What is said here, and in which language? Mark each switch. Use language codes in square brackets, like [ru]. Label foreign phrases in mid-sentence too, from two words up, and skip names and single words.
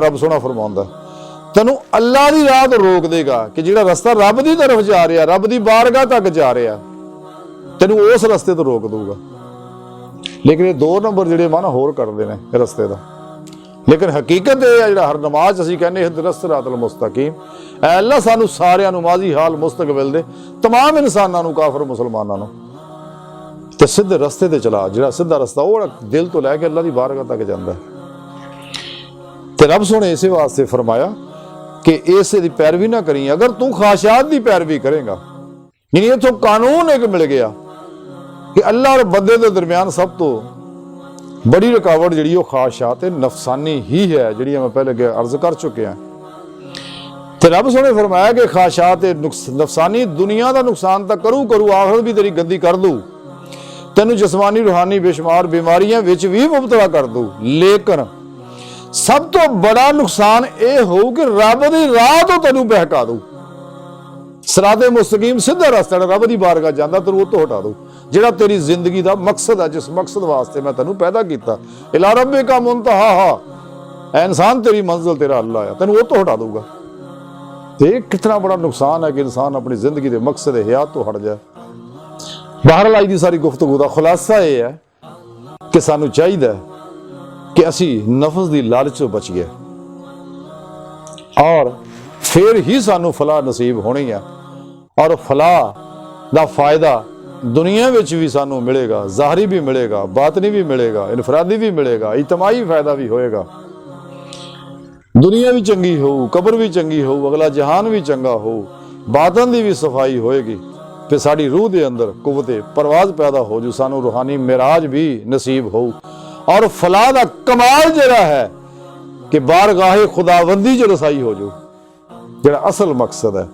[pa] رب سوہنا فرماندا تینوں اللہ دی راہ توں روک دیگا کہ جیہڑا رستہ رب دی طرف جا رہا، رب دی بارگاہ تک جا رہا، تینوں اس رستے توں روک دوگا. لیکن یہ 2 نمبر جیہڑے معنی ہور کردے نے رستے دا. لیکن حقیقت یہ ہے جیہڑا ہر نماز اسیں کہنے [ar] اهدنا الصراط المستقيم, [pa] اے اللہ سانوں ساریاں نوں ماضی حال مستقبل دے تمام انساناں نوں کافر مسلماناں نوں تے سیدھے رستے تے چلا. جیہڑا سیدھا رستہ وہ دل توں لیکے اللہ دی بارگاہ تک جاندا ہے. تے رب سوہنے اسے واسطے فرمایا کہ اس دی پیروی نہ کری. اگر تو خواہشات دی پیروی کریگا، یعنی ایتھوں قانون ایک مل گیا کہ اللہ اور بندے کے درمیان سب توں بڑی رکاوٹ جیہڑی وہ خواہشات نفسانی ہی ہے، جیہڑی میں پہلے عرض کر چکے ہیں. تو رب سوہنے فرمایا کہ خواہشات نفسانی دنیا کا نقصان تو کرو آخرت بھی تیری گندی کر دوں، تینوں جسمانی روحانی بے شمار بیماریاں وچ بھی مبتلا کر دوں، لیکن سب توں بڑا نقصان یہ ہو کہ رب دی راہ توں تینوں بہکا دو. صراط مستقیم سیدھا رستہ رب دی بارگاہ جاندا تینوں توں ہٹا دو، جیہڑا تیری زندگی دا مقصد ہے، جس مقصد واسطے میں تینوں پیدا کیتا, [ar] إلى ربك المنتهى, [pa] اے انسان تیری منزل تیرا اللہ ہے، تینوں توں ہٹا دوگا. تے کتنا بڑا نقصان ہے کہ انسان اپنی زندگی کے مقصد حیات توں ہٹ جائے. بہرحال اج دی ساری گفتگو دا خلاصہ یہ ہے کہ سانوں چاہیے کہ اسی نفس دی لالچ توں بچ گئے اور پھر ہی سانوں فلاح نصیب ہونی ہے. اور فلاح دا فائدہ دنیا وچ بھی سانوں ملیگا، ظاہری بھی ملیگا، باطنی بھی ملیگا، انفرادی بھی ملیگا، اجتماعی فائدہ بھی ہوئیگا. دنیا بھی چنگی ہو، قبر بھی چنگی ہو، اگلا جہان بھی چنگا ہو، باطن دی بھی صفائی ہوئیگی، پھر ساڈی روح دے اندر قوت پرواز پیدا ہو جو سانوں روحانی معراج بھی نصیب ہو. اور فلاح دا کمال جرا ہے کہ بارگاہ خداوندی چ رسائی ہو جو، جرا اصل مقصد ہے.